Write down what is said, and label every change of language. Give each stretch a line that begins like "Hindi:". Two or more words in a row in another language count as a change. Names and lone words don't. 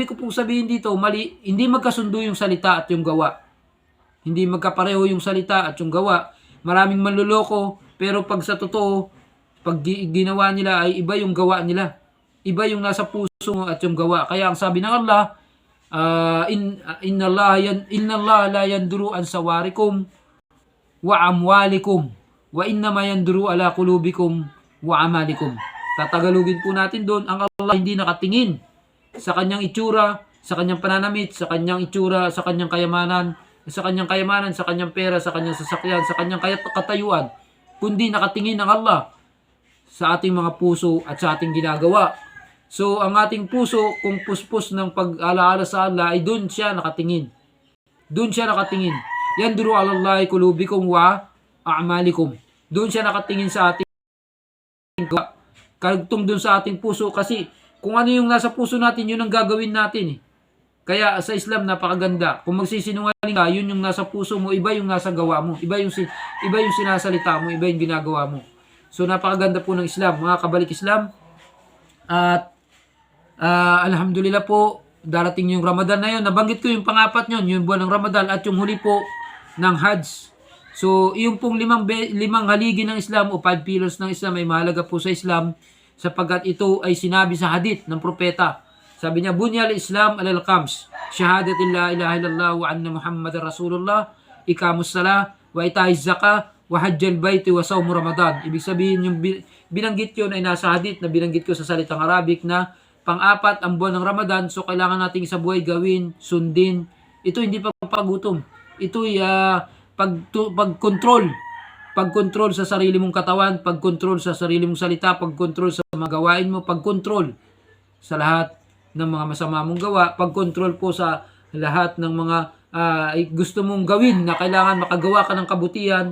Filipino: Ibig ko po sabihin dito, mali, hindi magkasundo yung salita at yung gawa. Hindi magkapareho yung salita at yung gawa. Maraming manluloko, pero pag sa totoo, pag ginawa nila ay iba yung gawa nila. Iba yung nasa puso at yung gawa. Kaya ang sabi ng Allah,
Arabic: إن الله لا ينظر إلى صوركم وأموالكم وإنما ينظر على قلوبكم وأعمالكم.
Filipino: Tatagalugin po natin doon, ang Allah hindi nakatingin sa kanyang itsura, sa kanyang pananamit, sa kanyang itsura, sa kanyang kayamanan, sa kanyang pera, sa kanyang sasakyan, sa kanyang katayuan, kundi nakatingin ang Allah sa ating mga puso at sa ating ginagawa. So, ang ating puso, kung puspos ng pag-alaala sa Allah, ay doon siya nakatingin. Doon siya nakatingin.
Arabic: ينظر على الله قلوبكم وأعمالكم.
Filipino: Doon siya nakatingin sa ating gawa. Karugtong doon sa ating puso, kasi kung ano yung nasa puso natin, yun ang gagawin natin. Kaya sa Islam, napakaganda. Kung magsisinungaling ka, yun yung nasa puso mo, iba yung nasa gawa mo. Iba yung sinasalita mo, iba yung ginagawa mo. So, napakaganda po ng Islam. Mga kabalik Islam, at alhamdulillah po, darating yung Ramadan na yun. Nabanggit ko yung pangapat yun, yung buwan ng Ramadan at yung huli po ng Hajj. So, yung pong limang haligi ng Islam o 5 pillars ng Islam ay mahalaga po sa Islam sapagkat ito ay sinabi sa hadith ng propeta. Sabi niya,
Arabic: بني الإسلام على خمس شهادة لا إله إلا الله وأن محمدا رسول الله إقام الصلاة وإيتاء الزكاة وحج البيت وصوم رمضان.
Filipino: Ibig sabihin, yung binanggit yun ay nasa hadith na binanggit ko sa salitang Arabic na pang-apat ang buwan ng Ramadan, so kailangan nating sa buhay gawin, sundin. Ito hindi pagpagutom. Ito ay pagkontrol sa sarili mong katawan, pagkontrol sa sarili mong salita, pagkontrol sa mga gawain mo, pagkontrol sa lahat ng mga masama mong gawa, pagkontrol po sa lahat ng mga gusto mong gawin na kailangan makagawa ka ng kabutihan.